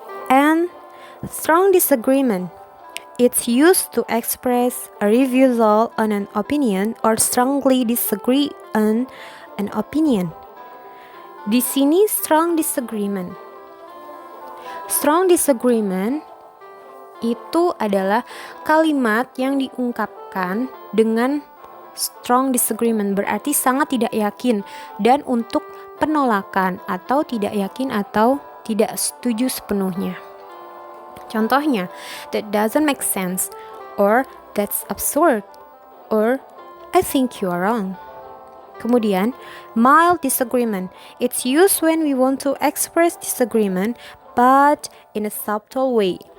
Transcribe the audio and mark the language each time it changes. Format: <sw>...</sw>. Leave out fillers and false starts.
<en>And strong disagreement. It's used to express a refusal on an opinion or strongly disagree on an opinion.</en> <id>Di sini strong disagreement. Strong disagreement itu adalah kalimat yang diungkapkan dengan strong disagreement, berarti sangat tidak yakin dan untuk penolakan atau tidak yakin atau tidak setuju sepenuhnya. Contohnya,</id> <en>that doesn't make sense, or that's absurd, or I think you are wrong.</en> <id>Kemudian,</id> <en>mild disagreement. It's used when we want to express disagreement but in a subtle way.</en>